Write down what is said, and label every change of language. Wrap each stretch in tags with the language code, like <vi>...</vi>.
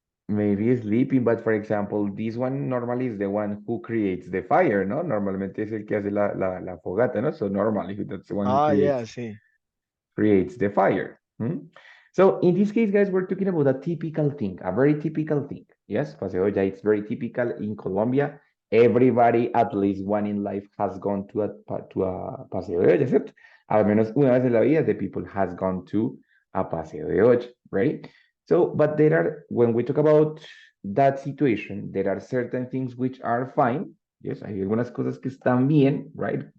<en>maybe sleeping, but for example, this one normally is the one who creates the fire, ¿no?</en> <es>Normalmente es el que hace la fogata, ¿no?</es> <en>So normally that's the one who Ah, yeah, sí. creates the fire. Hmm? So in this case, guys, we're talking about a typical thing, a very typical thing. Yes, paseo ya, it's very typical in Colombia. Everybody, at least one in life, has gone to a paseo de olla, ¿cierto? Al menos una vez en la vida, the people has gone to a paseo de olla, right? So, but there are, when we talk about that situation, there are certain things which are fine.</en> <es>Yes, hay algunas cosas que están bien, right?</es>